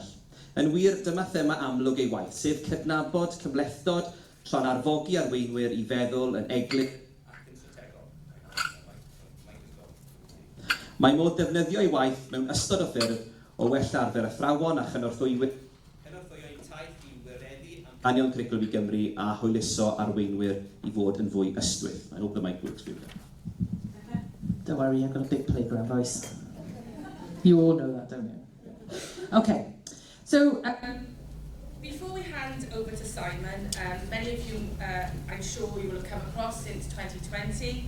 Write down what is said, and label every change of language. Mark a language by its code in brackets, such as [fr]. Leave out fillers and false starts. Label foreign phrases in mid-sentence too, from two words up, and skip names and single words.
[cy] Yn wir, dyma thema amlwg ei waith, sef cydnabod cymlethdod tra'n arfogi arweinwyr I feddwl yn eglur ac yn strategol. Mae modd defnyddio ei waith mewn ystod o ffyrdd o well arfer athrawon a chynorthwyo ein taith I wireddu anion cwricwlwm I Gymru a hwyluso arweinwyr I fod yn fwy ystwyth. [en] I hope the mic works for you. Don't worry, I've got a big playground voice. You all know that, don't you? Okay. So, before we hand over to Simon, many of you, I'm sure you will have come across since 2020.